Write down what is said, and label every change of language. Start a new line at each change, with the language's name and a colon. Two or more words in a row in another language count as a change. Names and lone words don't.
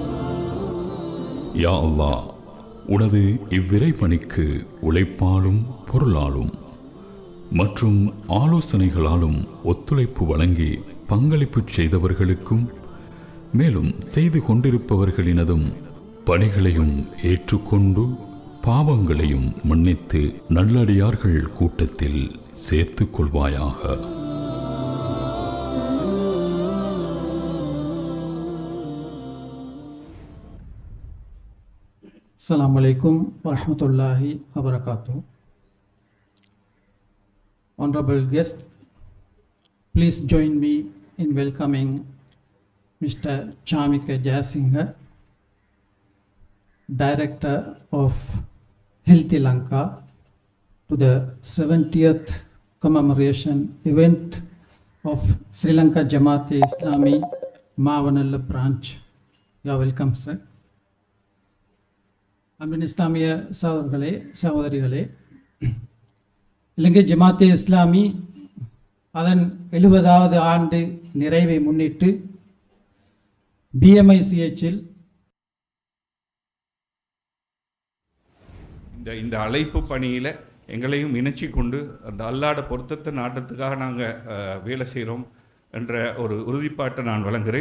Tamil: யா அல்லாஹ், உனது இவ்விரை பணிக்கு உழைப்பாலும் பொருளாலும் மற்றும் ஆலோசனைகளாலும் ஒத்துழைப்பு வழங்கி பங்களிப்பு செய்தவர்களுக்கும் மேலும் செய்து கொண்டிருப்பவர்களினதும் பணிகளையும் ஏற்றுக்கொண்டு பாவங்களையும் மன்னித்து நல்லடியார்கள் கூட்டத்தில் சேர்த்து கொள்வாயாக.
Arabic: السلام عليكم ورحمة الله وبركاته.
English: Honorable guests, please join me in welcoming Mr. Chamika Jayasinghe, Director of Healthy Lanka, to the 70th commemoration event of Sri Lanka Jamaat-e-Islami Mavanalla branch. You are welcome, sir.
Tamil: அன்பின் இஸ்லாமிய சகோதரர்களே, சகோதரிகளே, இலங்கை ஜமாத்தே இஸ்லாமி அதன் 70வது ஆண்டு நிறைவை முன்னிட்டு BMICHல் இந்த அழைப்பு பணியில் எங்களையும் இணைச்சி கொண்டு அந்த அல்லாட பொருத்தத்தை நாட்டத்துக்காக நாங்கள் வேலை செய்கிறோம் என்ற ஒரு உறுதிப்பாட்டை நான் வழங்குகிறேன்.